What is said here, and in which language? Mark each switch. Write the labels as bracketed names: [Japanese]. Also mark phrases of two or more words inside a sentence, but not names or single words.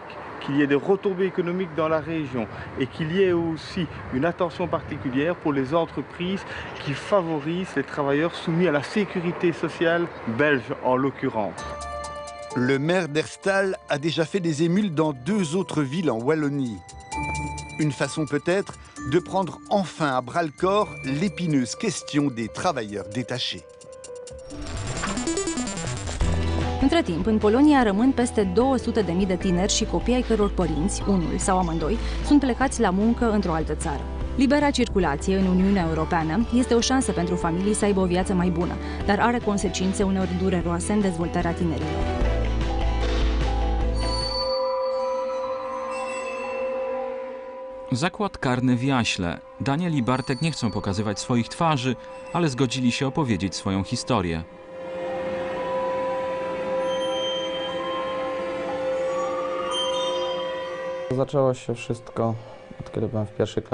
[French] Qu'il y ait des retombées économiques dans la région et qu'il y ait aussi une attention particulière pour les entreprises qui favorisent les travailleurs soumis à la sécurité sociale belge en l'occurrence. Le maire d'Herstal a déjà fait des émules dans 2 autres villes en Wallonie. Une façon peut-être de prendre enfin à bras-le-corps l'épineuse question des travailleurs détachés. [Romanian] Între timp, în Polonia rămân peste 200.000 de tineri și copii ai căror părinți, unul sau amândoi, sunt plecați la muncă într-o altă țară. Libera circulație în Uniunea Europeană este o șansă pentru familii să aibă o viață mai bună, dar are consecințe uneori dureroase în dezvoltarea tinerilor. [Polish] Zakład karny w Jaśle. Daniel i Bartek nie chcą pokazywać swoich twarzy, ale zgodzili się opowiedzieć swoją historię. Zaczęło się wszystko, od kiedy byłem w 1.